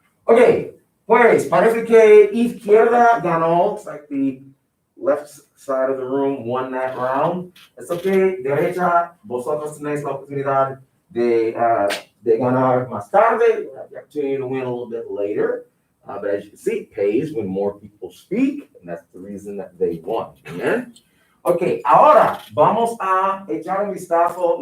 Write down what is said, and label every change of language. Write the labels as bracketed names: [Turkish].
[Spanish] Okay, pues parece que izquierda ganó. [English] It's like the left side of the room won that round. It's okay. [Spanish] Derecha, vosotros tenéis la oportunidad de ganar más tarde. [English] You have the opportunity to win a little bit later. But as you can see, it pays when more people speak, and that's the reason that they won. Amen. [Spanish] Ok, ahora vamos a echar un vistazo.